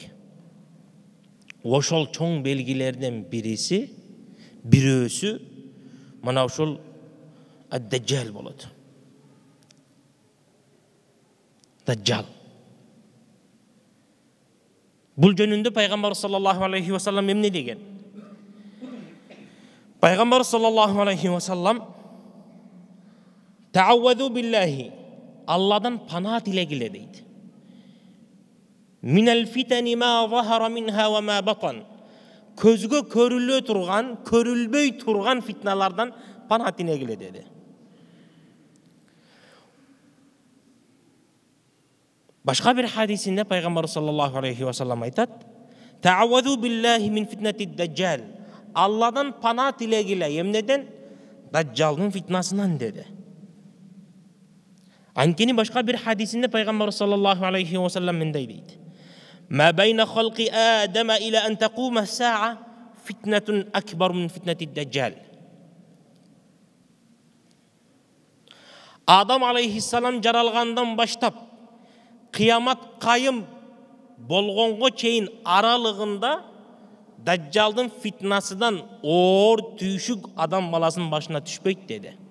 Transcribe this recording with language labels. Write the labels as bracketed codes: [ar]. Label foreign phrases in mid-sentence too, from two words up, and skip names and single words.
[ky] Ошол чоң белгилерден бирөөсү мына ушул ад-даджал болот. Даджал. Бул жөнүндө пайгамбар [ar] صلى الله عليه وسلم [ky] эмне деген? Пайгамбар [ar] صلى الله عليه وسلم تعوذوا بالله, [ky] Алладан пана тилегиле дейт. [ar] من الفتن ما ظهر منها وما بطن. [ky] Көзгө көрүлө турган, көрүлбөй турган фитналардан пана тилегиле деди. Башка бир хадисинде пайгамбар [ar] صلى الله عليه وسلم [ky] айтат: [ar] تعوذوا بالله من فتنة الدجال. [ky] Алладан пана тилегиле эмнеден? Даджалдын фитнасынан деди. Анткени башка бир хадисинде пайгамбар [ar] صلى الله عليه وسلم [ky] мындай дейт: [ar] ما بين خلق آدم إلى أن تقوم الساعة فتنة أكبر من فتنة الدجال. [ky] Адам алейхиссалам жаралгандан баштап кыямат кайым болгонго чейин аралыгында Дажжалдын фитнасынан оор түйшүк адам баласынын башына түшпөйт деди.